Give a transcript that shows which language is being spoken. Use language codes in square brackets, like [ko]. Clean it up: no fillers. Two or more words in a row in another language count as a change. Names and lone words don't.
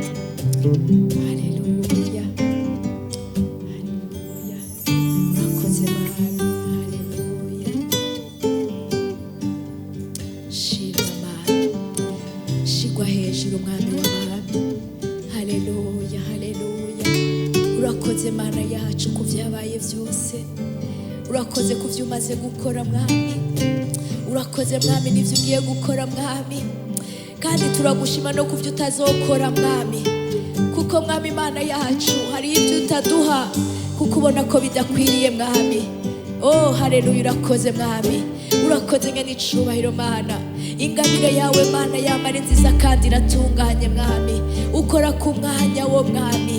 [rn] Haleluya, haleluya, urakoze mwami. Haleluya, shima Mana, shigwa hejuru mwami w'abami. Haleluya, haleluya, urakoze Mana yacu ku vyabaye vyose. Urakoze ku vyo umaze gukora mwami. Urakoze mwami n'ivyo ugiye gukora mwami, kandi turagushima no ku vyo utazokora mwami, kuko mwami Mana yacu hari ibyo utaduha kuko ubona ko bidakwiriye mwami. Haleluya, urakoze mwami. Urakoze ngeni icubahiro Mana. Ingabire yawe Mana yamara nziza kandi iratunganye mwami, ukora ku mwanya wo mwami.